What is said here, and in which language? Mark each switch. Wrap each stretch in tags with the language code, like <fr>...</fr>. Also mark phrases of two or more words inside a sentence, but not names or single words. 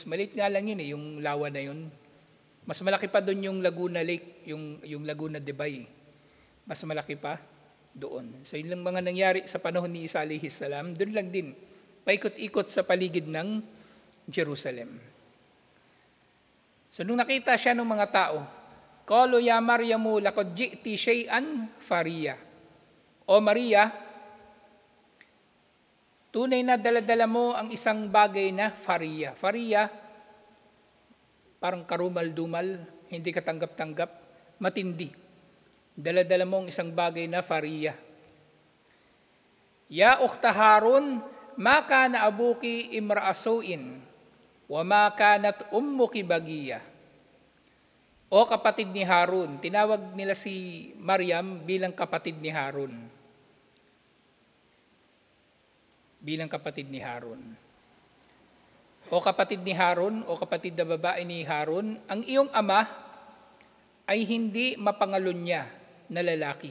<tl>Maliit nga lang yun yung lawa na yun. Mas malaki pa doon yung Laguna Lake, yung Laguna de Bay. Mas malaki pa doon. So yun lang mga nangyari sa panahon ni Isa</tl> <ar>عليه السلام,</ar> <tl>doon lang din, paikot-ikot sa paligid ng Jerusalem. So nung nakita siya ng mga tao,</tl> <ar>قالوا يا مريم لقد جئت شيئا فريا.</ar> <tl>O Maria, tunay na daladala mo ang isang bagay na fariya. Fariya, parang karumal-dumal, hindi katanggap-tanggap, matindi. Daladala mo ang isang bagay na fariya.</tl> <ar>يا أخت هارون، ما كان أبوك امرأ سوء، وما كانت أمك بغيا.</ar> <tl>O kapatid ni Harun, tinawag nila si Maryam bilang kapatid ni Harun. Bilang kapatid ni Harun. O kapatid ni Harun, o kapatid na babae ni Harun, ang iyong ama ay hindi mapangalunya na lalaki.</tl>